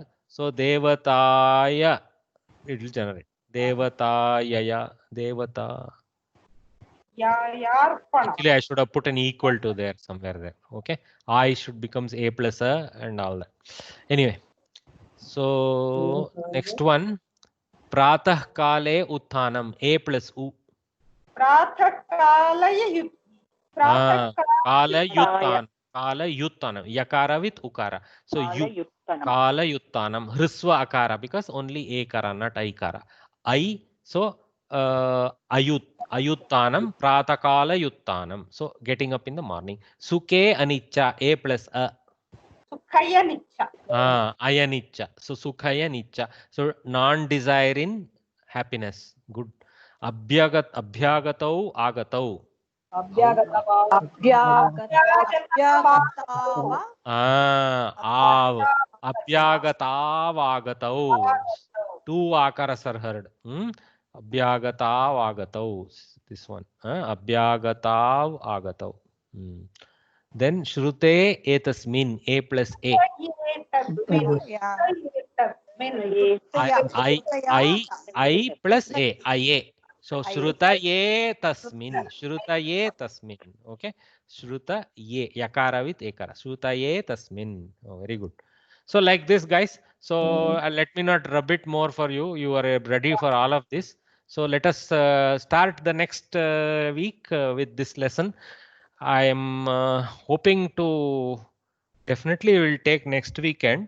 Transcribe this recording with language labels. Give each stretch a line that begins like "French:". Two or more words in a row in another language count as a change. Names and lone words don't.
English: So Devataya, it will generate.
Sanskrit: देवतायाय, देवता.
English: Actually, I should have put an equal to there somewhere there. Okay. I should becomes A plus A and all that. Anyway. So next one.
Sanskrit: प्रातः काले उत्थानम्.
English: A plus U.
Sanskrit: प्रातः काले काल युत्तानम्.
English: Yakara with Ukara. So you.
Sanskrit: काल युत्तानम्. ह्रस्व अकार,
English: because only A Kara, not Aikara. I. So Ayuttanam.
Sanskrit: प्रातकाल युत्तानम्.
English: So getting up in the morning.
Sanskrit: सुखे अनिच्छा.
English: A plus A.
Sanskrit: सुखाय निच्छा. Ayanicca. So सुखाय निच्छा.
English: So non-desire in happiness. Good.
Sanskrit: अभ्यागतौ आगतौ. Abhyagatavagatau.
English: Two akaras are heard. Abhyagatavagatau. This one. Abhyagatavagatau.
Sanskrit: then श्रुते एतस्मिन्,
English: A plus A. I plus A, IA.
Sanskrit: So श्रुत ये तस्मिन्. Okay. श्रुत ये,
English: yakara with ekara.
Sanskrit: श्रुत ये तस्मिन्.
English: Oh, very good. So like this, guys. So let me not rub it more for you. You are ready for all of this. So let us start the next week with this lesson. I am hoping to definitely will take next weekend.